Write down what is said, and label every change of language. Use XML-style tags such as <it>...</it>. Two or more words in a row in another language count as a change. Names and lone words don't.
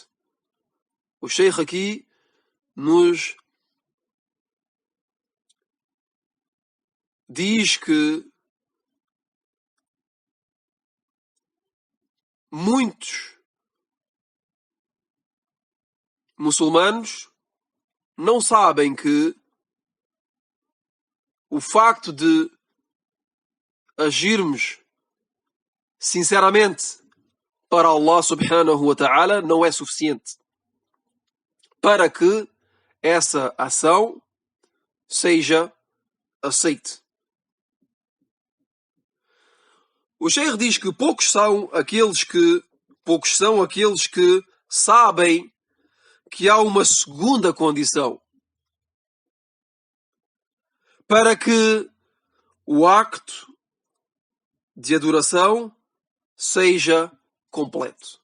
<pt>O Sheikh aqui nos diz que muitos muçulmanos não sabem que o facto de agirmos sinceramente para Allah</pt> <ar>سبحانه وتعالى</ar> <pt>não é suficiente para que essa ação seja aceite. O Sheikh diz que poucos são aqueles que sabem que há uma segunda condição para que o acto de adoração seja completo.</pt>